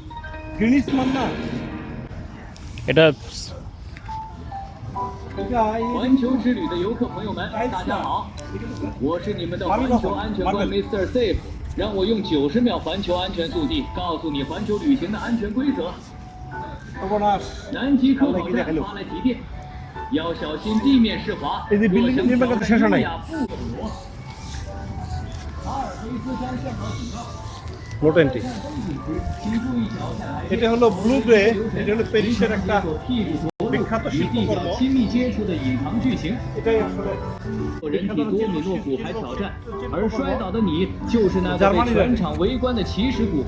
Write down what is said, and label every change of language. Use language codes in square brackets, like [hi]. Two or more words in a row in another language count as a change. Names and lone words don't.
[bn] এটা [zh] 环球之旅的游客朋友们，大家好，我是你们的环球安全官 Mr. Safe， 让我用90秒环球安全速递告诉你环球旅行的安全规则。南极科考站发来急电，要小心地面湿滑，若向桥上优雅不有挪。阿尔卑斯山现场警告。 [bn] এটা হলো ব্লু গ্রে, এটা হলো প্যারিসের একটা বিখ্যাত শিল্পকর্ম। এটাই আসলে [zh] 人体多米诺骨牌挑战，而摔倒的你就是那个被全场围观的起始骨牌。